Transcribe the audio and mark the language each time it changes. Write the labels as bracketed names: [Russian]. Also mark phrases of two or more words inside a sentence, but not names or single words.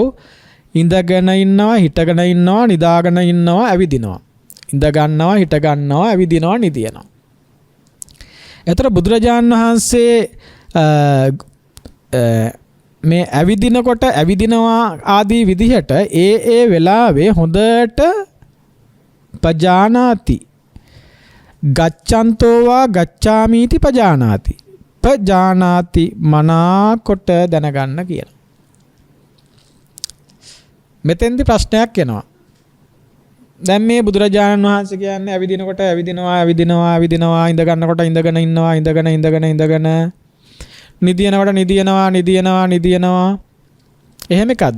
[Sinhala] ඉඳගෙන ඉන්නවා, හිටගෙන ඉන්නවා, නිදාගෙන ඉන්නවා, ඇවිදිනවා. ඉඳ ගන්නවා, හිට ගන්නවා, ඇවිදිනවා, නිදිනවා. එතකොට බුදුරජාණන් වහන්සේ මේ ඇවිදිනකොට ඇවිදිනවා ආදී විදිහට ඒ වෙලාවේ හොඳට [Pali] පජානාති ගච්ඡන්තෝවා ගච්ඡාමීති පජානාති පජානාති [Sinhala] මනාකොට දැනගන්න කියලා. මෙතෙන්දි ප්‍රශ්නයක් එනවා. දැන් මේ බුදුරජාණන් වහන්සේ කියන්නේ ඇවිදිනකොට ඇවිදිනවා ඉඳ ගන්නකොට ඉඳගෙන ඉන්නවා ඉඳගෙන නිදියනවා එහෙම එකක්ද?